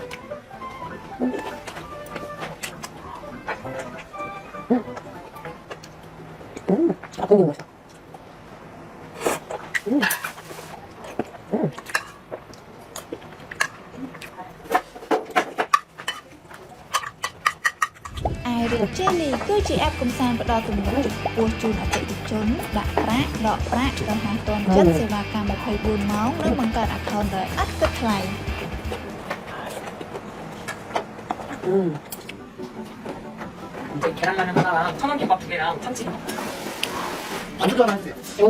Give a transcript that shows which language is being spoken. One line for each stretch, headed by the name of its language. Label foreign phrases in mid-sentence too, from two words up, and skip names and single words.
Korean: 아, 땡기는 맛있다.
Vietnamese: ai được
Khmer: Jelly គឺជា app កំសាន្តផ្ដល់ទំនុកចំពោះជូនអតិថិជនដាក់ប្រាក់ដកប្រាក់ដោយហាងទាន់ចិត្តសេវាកម្ម24ម៉ោងនិងបង្កើត account ដោយឥតគិតថ្លៃ
Korean: 이제 계란라면 하나랑 천원김밥 2개랑 참치 안 좋잖아, 했어요.